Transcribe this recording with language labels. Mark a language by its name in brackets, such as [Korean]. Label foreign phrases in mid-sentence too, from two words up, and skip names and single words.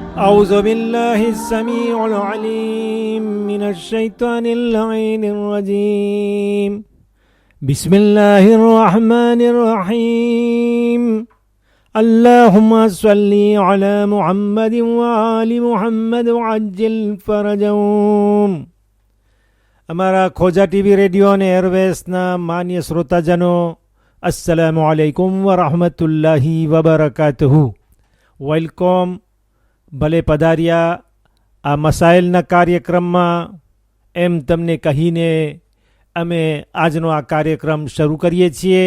[Arabic] أعوذ بالله السميع العليم من الشيطان اللعين الرجيم بسم الله الرحمن الرحيم اللهم صل على محمد وآل محمد وعجل فرجهم. [Gujarati] અમારા ખોજા ટીવી રેડિયો અને એરવેસના માન્ય શ્રોતાજનો, [Arabic] السلام عليكم ورحمة الله وبركاته. [Gujarati] વેલકમ. ભલે પધાર્યા આ મસાઇલના કાર્યક્રમમાં એમ તમને કહીને અમે આજનો આ કાર્યક્રમ શરૂ કરીએ છીએ.